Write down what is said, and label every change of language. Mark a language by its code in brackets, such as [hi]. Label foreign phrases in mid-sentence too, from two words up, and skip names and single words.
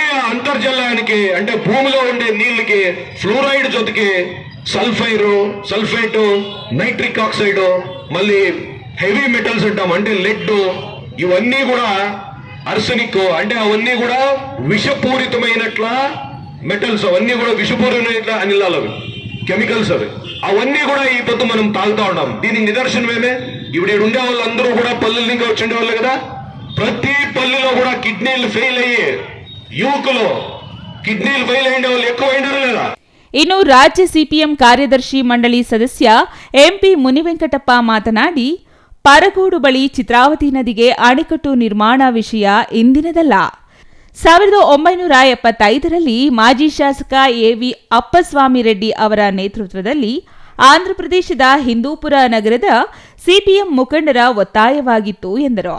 [te] అంతర్జలానికి అంటే భూమిలో ఉండే నీళ్ళకి ఫ్లోరైడ్ జొతికి సల్ఫేట్, [en] nitric oxide, [te] మళ్ళీ [en] heavy metals [te] అంటాం అంటే లెడ్, ఇవన్నీ కూడా అర్సనిక్ అంటే అవన్నీ కూడా విషపూరితమైనట్ల మెటల్స్, అవన్నీ కూడా విషపూరితమైన అనిలాలు, అవి కెమికల్స్, అవన్నీ కూడా ఈ పొద్దు మనం తాగుతా ఉన్నాం. దీనికి నిదర్శనమేమే ఇప్పుడు ఉండే వాళ్ళందరూ కూడా పల్లెల ఇంకా వచ్చి ఉండేవాళ్ళు కదా. ప్రతి పల్లెలో కూడా కిడ్నీలు ఫెయిల్ అయ్యి యువకులు కిడ్నీలు ఫెయిల్ అయిన వాళ్ళు ఎక్కువ అయినారు లేదా. [kn] ಇನ್ನು ರಾಜ್ಯ ಸಿಪಿಎಂ ಕಾರ್ಯದರ್ಶಿ ಮಂಡಳಿ ಸದಸ್ಯ ಎಂಪಿ ಮುನಿವೆಂಕಟಪ್ಪ ಮಾತನಾಡಿ, ಪರಗೋಡು ಬಳಿ ಚಿತ್ರಾವತಿ ನದಿಗೆ ಅಣೆಕಟ್ಟು ನಿರ್ಮಾಣ ವಿಷಯ ಇಂದಿನದಲ್ಲ. 1975ರಲ್ಲಿ ಮಾಜಿ ಶಾಸಕ ಎವಿ ಅಪ್ಪಸ್ವಾಮಿ ರೆಡ್ಡಿ ಅವರ ನೇತೃತ್ವದಲ್ಲಿ ಆಂಧ್ರಪ್ರದೇಶದ ಹಿಂದೂಪುರ ನಗರದ ಸಿಪಿಎಂ ಮುಖಂಡರ ಒತ್ತಾಯವಾಗಿತ್ತು ಎಂದರು.